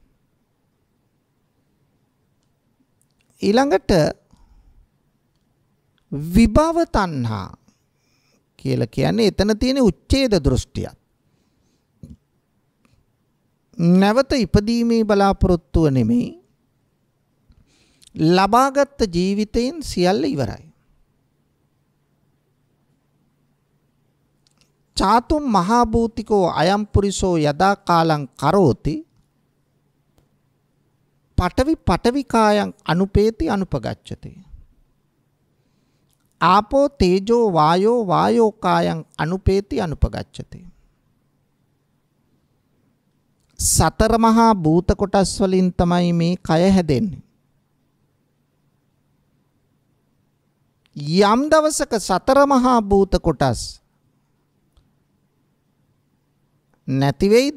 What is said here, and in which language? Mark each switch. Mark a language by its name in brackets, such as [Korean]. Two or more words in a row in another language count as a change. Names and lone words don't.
[Sinhala] ඊළඟට විභව තණ්හා කියලා කියන්නේ එතන තියෙන උච්ඡේද දෘෂ්ටියක්. නැවත ඉපදීමේ බලාපොරොත්තුව නෙමෙයි, ලබාගත් ජීවිතයෙන් සියල්ල ඉවරයි. [Pali] චාතුම් මහා භූතිකෝ අයම් පුරිසෝ යදා කාලං කරෝති පඨවි පඨවිකායන් අනුපේති අනුපගච්ඡති. ආපෝ තේජෝ වායෝ වායෝකායන් අනුපේති අනුපගච්ඡති. [Sinhala] සතර මහා භූත කොටස් වලින් තමයි මේ කය හැදෙන්නේ. යම් දවසක සතර මහා භූත කොටස් නැති වෙයිද?